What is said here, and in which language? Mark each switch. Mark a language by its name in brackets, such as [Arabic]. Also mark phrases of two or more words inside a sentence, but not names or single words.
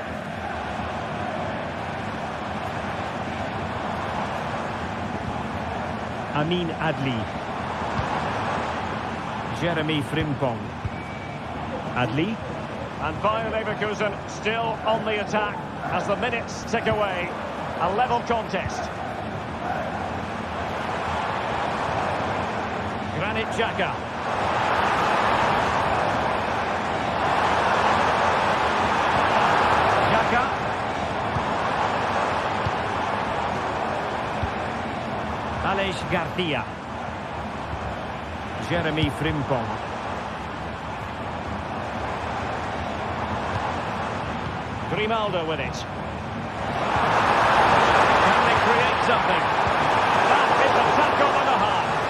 [English] Amin Adli. Jeremy Frimpong. Adli. And Bayer Leverkusen still on the attack as the minutes tick away. A level contest. Granit Xhaka. Xhaka. Aleix Garcia. Jeremy Frimpong. Grimaldo with it. Can they create something? That is a tackle and a half.